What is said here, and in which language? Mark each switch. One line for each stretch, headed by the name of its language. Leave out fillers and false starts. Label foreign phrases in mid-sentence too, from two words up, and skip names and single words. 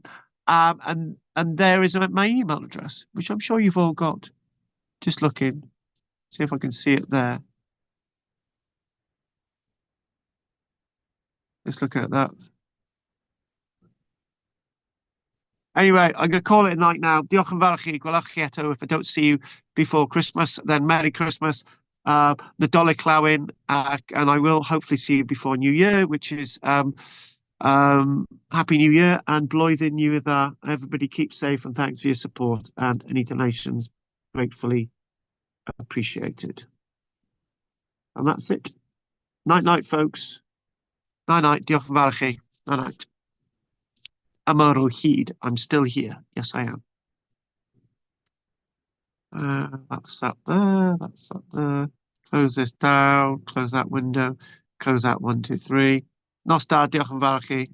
English: And there is my email address, which I'm sure you've all got. Just looking. See if I can see it there. Just looking at that. Anyway, I'm going to call it a night now.
Welsh: Diolch yn fawr chi, gwelwch chi eto.
English: If I don't see you before Christmas, then Merry Christmas.
Welsh: Nadolig Llawyn,
English: and I will hopefully see you before New Year, which is Happy New Year and
Welsh: Blwyddyn Newydd Dda.
English: Everybody keep safe and thanks for your support and any donations gratefully appreciated. And that's it. Night night, folks. Night night.
Welsh: Diolch yn fawr chi.
English: Night night.
Welsh: Amar o hyd.
English: I'm still here. Yes, I am. That's that there. That's that there. Close this down. Close that window. Close that 1, 2, 3.
Welsh: Nos da. Diolch yn fawr chi.